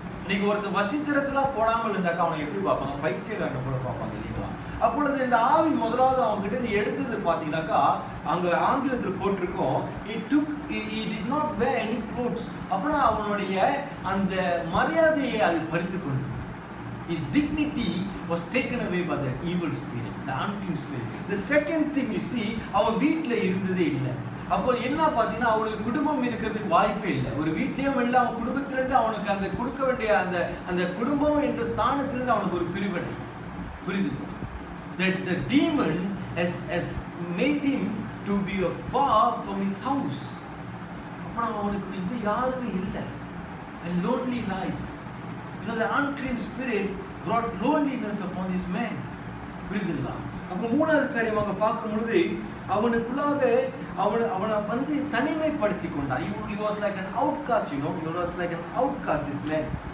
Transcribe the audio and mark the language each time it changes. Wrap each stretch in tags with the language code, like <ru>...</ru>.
<ta>இன்னைக்கு ஒருத்தர் வசித்திரத்தெல்லாம் போடாமல் இருந்தாக்கா அவனை எப்படி பார்ப்பாங்க? பைத்தியக்காரனை கூட பார்ப்பாங்க இல்லைங்களா? அப்பொழுது இந்த ஆவி முதலாவது அவங்க கிட்ட எடுத்தது பார்த்தீங்கன்னாக்கா, அங்க ஆங்கிலத்தில் போட்டிருக்கோம்,</ta> <en>he did not wear any clothes.</en> <ta>அப்படின்னா அவனுடைய அந்த மரியாதையை அது பறித்து கொண்டு</ta> <en>His dignity was taken away by that evil spirit, the unclean spirit. The second thing you see,</en> <ta>அவன் வீட்டில் இருந்ததே இல்லை. அப்போ என்ன பார்த்தீங்கன்னா அவனுக்கு குடும்பம் இருக்கிறதுக்கு வாய்ப்பே இல்லை. ஒரு வீட்லேயும் இல்லை, அவன் குடும்பத்திலேருந்து அவனுக்கு அந்த கொடுக்க வேண்டிய அந்த குடும்பம் என்ற ஸ்தானத்திலிருந்து அவனுக்கு ஒரு பிரிவினை. புரியுது?</ta> <en>That the demon has made him to be far from his house.</en> <ta>அப்புறம் அவனுக்கு இது யாருமே இல்லை.</ta> <en>A lonely life. The unclean spirit brought loneliness upon this man.</en> <ta>புரியுதுங்களா? அப்போ மூணாவது காரியமாக பார்க்கும் பொழுது அவனுக்குள்ளாக அவனை வந்து தனிமைப்படுத்தி கொண்டான்.</ta> <en>He was like an outcast, he was like an outcast, this man.</en>